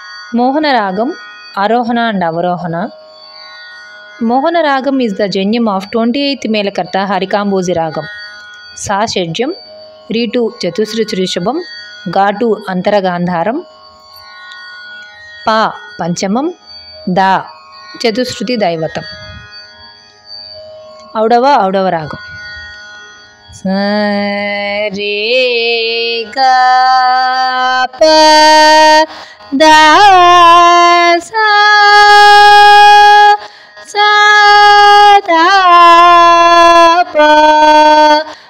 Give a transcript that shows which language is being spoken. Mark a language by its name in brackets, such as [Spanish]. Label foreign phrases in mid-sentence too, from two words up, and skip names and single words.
[English] Mohana Ragam, Arohana and Avarohana. Mohana Ragam is the genyam of 28th Melakarta Harikamboji Ragam. [Sanskrit] Sa Shedjam, Ritu Chatusruchrushabam, Gatu Antaragandharam, Pa Panchamam, Da Chatusruti Daivatam. [English] Audava Ragam. [Sanskrit] Sa re ga pa da sa sa da pa